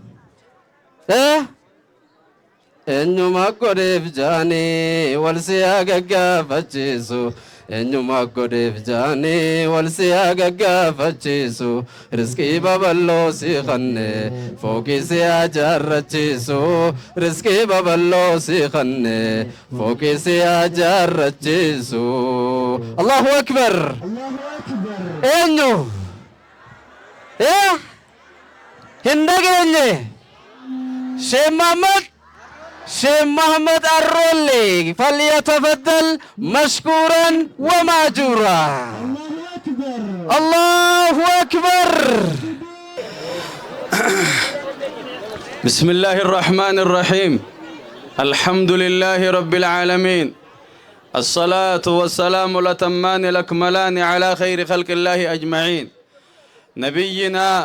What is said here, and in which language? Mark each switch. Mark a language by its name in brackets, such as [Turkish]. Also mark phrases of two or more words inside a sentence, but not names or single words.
[Oromo] eenyuma godheef jaanii wal siyaa gaggaafachiisu eenyuma godheef jaanii wal siyaa gaggaafachiisu riskii babal'oo si kanne fooqii siyaa jaarrachiisu riskii babal'oo si kanne fooqii siyaa jaarrachiisu [Arabic] الله أكبر [Oromo] eenyu hin dhageenye [Arabic] Sheikh Muhammad Arrolle فليتفضل مشكورا وماجورا الله أكبر بسم الله الرحمن الرحيم الحمد لله رب العالمين الصلاة والسلام الأتمان الأكملان على خير خلق الله أجمعين نبينا